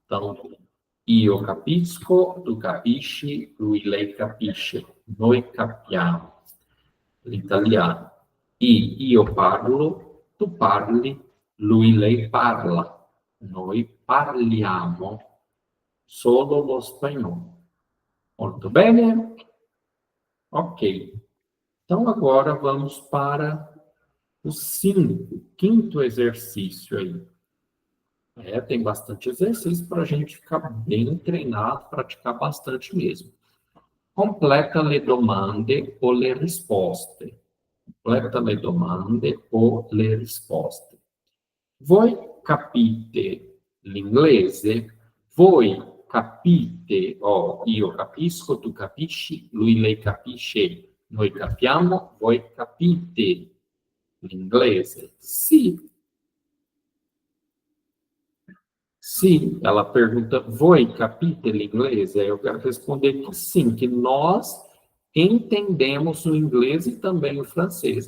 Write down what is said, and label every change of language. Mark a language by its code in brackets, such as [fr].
[it] Então, io capisco, tu capisci, lui, lei capisce. Noi capiamo l'italiano. Io parlo, tu parli, lui, lei parla. Noi parliamo solo lo spagnolo. Molto bene? Ok. [pt] Então, agora vamos para o quinto exercício aí. Tem bastante exercício para a gente ficar bem treinado, praticar bastante mesmo. [it] Completa le domande o le risposte. Completa le domande o le risposte. Voi capite l'inglese? Voi capite, io capisco, tu capisci, lui, lei capisce, noi capiamo, voi capite l'inglese? Sì. [pt] Sim, ela pergunta, [it] voi capite l'inglese? [pt] Eu quero responder que sim, que nós entendemos o inglês e também o francês.